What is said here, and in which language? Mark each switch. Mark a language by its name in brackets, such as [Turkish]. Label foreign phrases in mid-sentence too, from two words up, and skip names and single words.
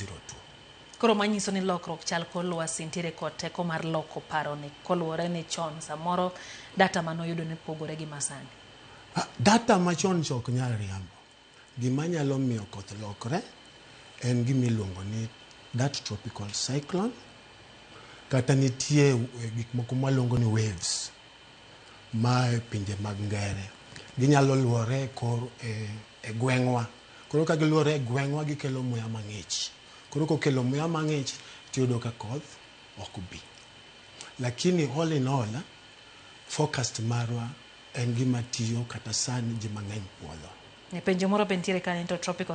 [Luo (Kenya and Tanzania)] Koro manyiso ni lokruok chal kor lwasi nitiere kod teko mar loko paro ni koluwore ni chon samoro data manoyudo ni pogore gi masani. Data machon chok nyal riambo. Gima nyalo miyo koth lokre en gimiluongo ni [English] that tropical cyclone [Luo (Kenya and Tanzania)] kata nitie gik moko mwaluongo ni waves ma pinje mag ngere. Ginyalo luore kor e gweng'wa. Koro ka giluore e gweng'wa gikelo muya mang'ich. Koro kokelo muya mang'ich tiyudo ka koth ok bi. Lakini [English] all in all forecast [Luo (Kenya and Tanzania)] marwa en gima tiyo kata sani ji mang'eny puodho. Penjo moro be nitiere ka ni to tropical